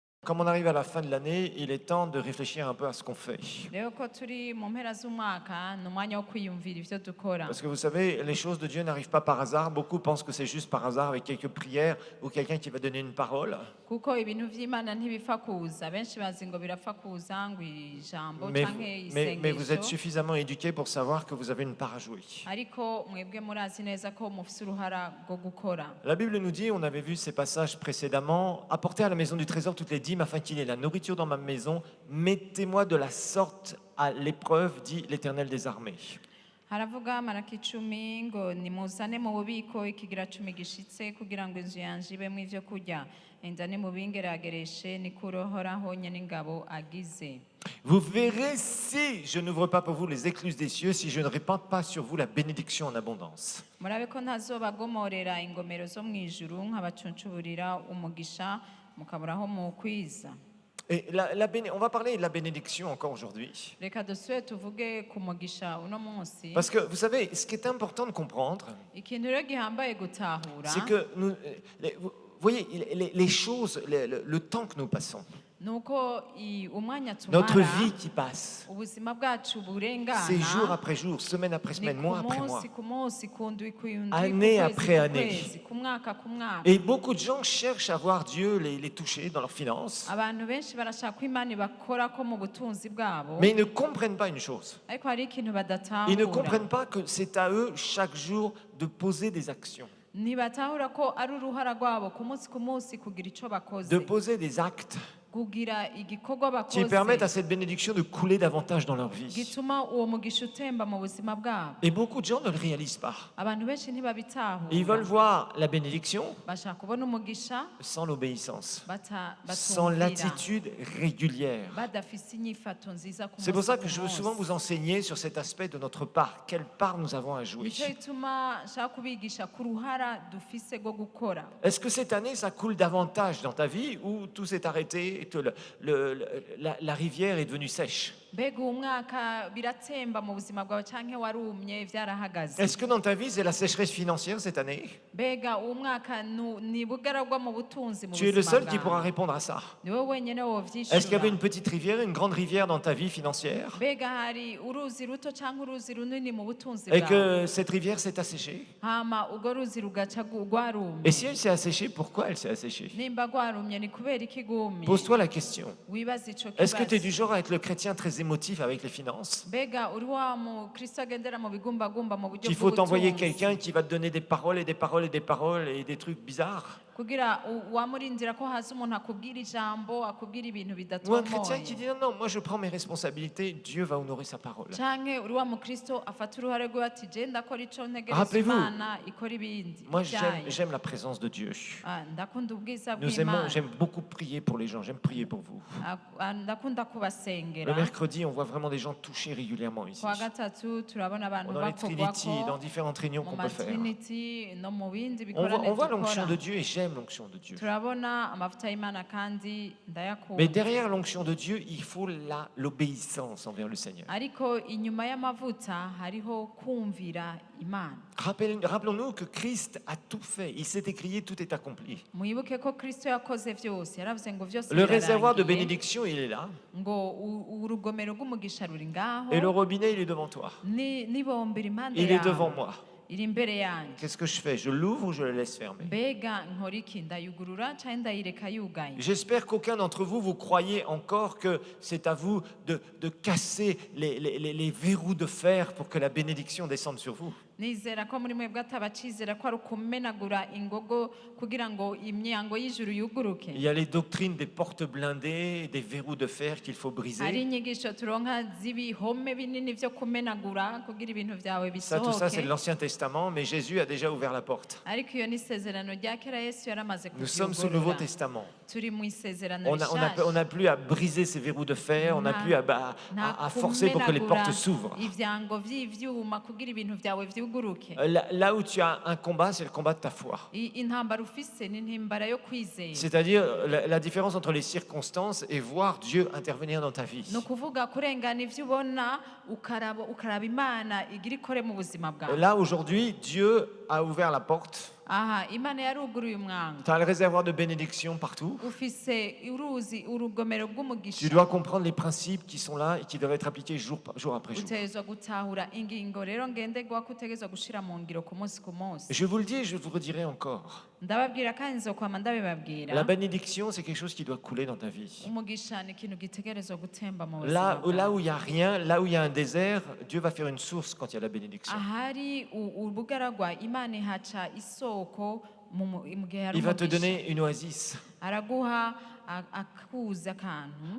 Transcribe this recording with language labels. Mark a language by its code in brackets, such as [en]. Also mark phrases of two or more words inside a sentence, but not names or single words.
[fr] comme on arrive à la fin de l'année, il est temps de réfléchir un peu à ce qu'on fait. [rn] rero ko turi mu mpera z'umwaka ni umwanya wo kwiyumvira ivyo dukora [fr] Parce que vous savez, les choses de Dieu n'arrivent pas par hasard. Beaucoup pensent que c'est juste par hasard avec quelques prières ou quelqu'un qui va donner une parole. [rn] kuko ibintu vy'Imana ntibipfa kuza benshi bazi ngo birapfa kuza ngo ijambo [fr] Mais, [rn] canke [fr] mais vous êtes [rn] isengesho [fr] suffisamment éduqués pour savoir que vous avez une part à jouer. [rn] ariko mwebwe murazi neza ko mufise uruhara rwo gukora. [fr] La Bible nous dit, on avait vu ces passages précédemment, apportez à la maison du trésor toutes les dîmes afin qu'il y ait la nourriture dans ma maison. Mettez-moi de la sorte à l'épreuve, dit l'Éternel des armées. [rn] haravuga maraki 10 ngo nimuzane mu bubiko ikigira 10 gishitse kugira ngo inzu yanje ibemwo ivyo kurya enzane mu bingeragereshe nikurohoraho nyene ingabo agize. [fr] Vous verrez si je n'ouvre pas pour vous les écluses des cieux, si je ne répands pas sur vous la bénédiction en abondance. [rn] murabe ko ntazobagomorera ingomero zo mw'ijuru nk'abacuncuburira umugisha mukaburaho mu kwiza. [fr] Et on va parler de la bénédiction encore aujourd'hui. [rn] Reka dusubire tuvuge ku mugisha uno munsi. [fr] Parce que vous savez, ce qui est important de comprendre, [rn] Ikintu rero gihambaye gutahura [fr] c'est que nous, vous voyez, les choses, le temps que nous passons, [rn] nuko umwanya [fr] notre [rn] tumara [fr] vie qui passe, [rn] ubuzima bwacu burengana [fr] c'est jour après jour, semaine après semaine, mois après mois, [rn] ku munsi ku ndwi ku yundwi [fr] année [rn] ku [fr] après [rn] kwezi ku [fr] année. [rn] kwezi ku mwaka ku mwaka. [fr] Et beaucoup de gens cherchent à voir Dieu les toucher dans leurs finances, [rn] Abantu benshi barashaka ko Imana bakora ko mu butunzi bwabo [fr] mais ils ne comprennent pas une chose. [rn] ariko hari ikintu [fr] Ils ne [rn] badatahura [fr] comprennent pas que c'est à eux chaque jour de poser des actions, [rn] ntibatahura ko ari uruhara rwabo ku munsi kugira ico bakoze [fr] de poser des actes [rn] kugira igikorwa [fr] qui permettent à [rn] bakoze [fr] cette bénédiction de couler davantage dans leur vie. [rn] gituma uwo mugisha utemba mu buzima bwabo. [fr] Et beaucoup de gens ne le réalisent pas. [rn] Abantu benshi ntibabitahura [fr] Ils veulent voir la bénédiction [rn] bashaka kubona umugisha [fr] sans l'obéissance, sans [rn] batumvira [fr] l'attitude régulière. [rn] badafise inyifato nziza ku [fr] C'est pour [rn] munsi [fr] ça [rn] ku [fr] que je veux [rn] munsi. [fr] souvent vous enseigner sur cet aspect de notre part. Quelle part nous avons à jouer? [rn] Nico gituma nshaka kubigisha ku ruhara dufise rwo gukora. [fr] Est-ce que cette année, ça coule davantage dans ta vie ou tout s'est arrêté et que la rivière est devenue sèche? [rn] Mbega uwo mwaka biratsemba mu buzima bwawe canke warumye vyarahagaze. [fr] Est-ce que dans ta vie, c'est la sécheresse financière cette année? [rn] Mbega uwo mwaka ni bugaragwa mu butunzi mu [fr] Tu es le [rn] buzima [fr] seul qui pourra [rn] bwawe. [fr] répondre à ça. [rn] Ni wowe wenyene [fr] Est-ce qu'il y avait [rn] wovyishura. [fr] une petite rivière, une grande rivière dans ta vie financière [rn] Mbega hari uruzi ruto canke uruzi runini mu butunzi [fr] et [rn] bwawe. [fr] que cette rivière s'est asséchée? [rn] Hama urwo ruzi rugaca rwarumye. [fr] Et si elle s'est asséchée, pourquoi elle s'est asséchée? [rn] Nimba rwarumye ni kubera iki gumye. [fr] Pose-toi la question. [rn] Wibaza ico [fr] Est-ce que tu es [rn] kibazo. [fr] du genre à être le chrétien très émotif avec les finances? [rn] Mbega uri wa mukristo agendera mu bigumbagumba mu buryo [fr] Qu'il faut t'envoyer [rn] bw'ubutunzi. [fr] quelqu'un qui va te donner des paroles et des paroles et des paroles et des trucs bizarres? [rn] kugira wamurindira ko haza umuntu akubwira ijambo akubwira ibintu [fr] Ou un chrétien qui [rn] bidatomoye [fr] dit non, moi je prends mes responsabilités, Dieu va honorer sa parole. [rn] canke uri wa mukristo afata uruhare rwe ati je ndakora ico ntegereza [fr] Rappelez-vous, [rn] Imana ikora ibindi [fr] Moi [rn] ivyayo." [fr] j'aime la présence de Dieu. [rn] Ndakunda ubwiza [fr] Nous aimons, [rn] bw'Imana [fr] j'aime beaucoup prier pour les gens, j'aime prier pour vous. [rn] ndakunda [fr] Le [rn] kubasengera. [fr] mercredi, on voit vraiment des gens touchés régulièrement ici. [rn] kuwa gatatu turabona abantu [fr] Dans les Trinity, dans [rn] bakogwako [fr] différentes réunions [rn] mu [fr] qu'on peut faire. [rn] matrinity no mu bindi [fr] On [rn] bikorane [fr] voit l'onction de [rn] dukora [fr] Dieu et j'aime l'onction de Dieu. [rn] turabona amavuta y'Imana kandi [fr] Mais [rn] ndayakunda [fr] derrière l'onction de Dieu, il faut l'obéissance envers le Seigneur. [rn] ariko inyuma y'amavuta hariho kumvira Imana. [fr] Rappelons-nous que Christ a tout fait. Il s'est écrié, tout est accompli. [rn] Mwibuke ko Kristo yakoze vyose yaravuze ngo vyose [fr] Le réservoir de [rn] birarangiye, [fr] bénédiction, il est là. [rn] ngo urugomero rw'umugisha ruri ngaho [fr] Et le robinet, il est devant toi. [rn] nibombera impande [fr] Il est [rn] yawe [fr] devant moi. [rn] iri imbere yanjye. [fr] Qu'est-ce que je fais? Je l'ouvre ou je le laisse fermer? [rn] Mbega nkora iki? Ndayugurura canke ndayireka yugaye? [fr] J'espère qu'aucun d'entre vous, vous croyez encore que c'est à vous de casser les verrous de fer pour que la bénédiction descende sur vous. [rn] Nizera ko muri mwebwe atabacizera ko ari ukumenagura ingogo kugira ngo imyango y'ijuru yuguruke. [fr] Il y a les doctrines des portes blindées, des verrous de fer qu'il faut [rn] Hari [fr] briser. [rn] inyigisho turonka z'ibihome binini vyo kumenagura kugira ibintu vyawe [fr] Ça, tout ça, c'est de [rn] bisohoke. [fr] l'Ancien Testament, mais Jésus a déjà ouvert la porte. [rn] Ariko iyo ni isezerano rya kera Yesu yaramaze [fr] Nous sommes sous le Nouveau [rn] kuvyugurura. [fr] Testament. [rn] Turi mu isezerano [fr] On [rn] rishasha. [fr] n'a plus à briser ces verrous de fer, on n'a plus à forcer pour que les portes s'ouvrent. [rn] ivyango vy'ivyuma kugira ibintu vyawe vyuguruke. [fr] Là où tu as un combat, c'est le combat de ta foi. [rn] Intambara ufise ni intimbara yo kwizera. [fr] C'est-à-dire la différence entre les circonstances et voir Dieu intervenir dans ta vie. [rn] ni ukuvuga kurengana ivyo ubona ukaraba Imana igira ikore mu buzima bwawe. [fr] Là, aujourd'hui, Dieu a ouvert la porte. [rn] aha imana yaruguruye umwanga [fr] Tu as le réservoir de bénédiction partout. [rn] ufise uruzi urugomero [fr] Tu [rn] rw'umugisha [fr] dois comprendre les principes qui sont là et qui doivent être appliqués jour après jour. [rn] utegerezwa gutahura ingingo rero ngenderwako utegerezwa gushira mu ngiro ku munsi ku munsi [fr] Je vous le dis et je vous le redirai encore. [rn] ndababwira kandi nzokwama ndabibabwira [fr] La bénédiction, c'est quelque chose qui doit couler dans ta vie. [rn] umugisha ni ikintu gitegerezwa gutemba mu [fr] Là, [rn] buzima [fr] là [rn] bwawe. [fr] où il n'y a rien, là où il y a un désert, Dieu va faire une source quand il y a la bénédiction. [rn] ahari ubugaragwa imana ihaca isoko mu gihe hari [fr] Il va te [rn] umugisha [fr] donner une oasis. [rn] araguha akuzi akantu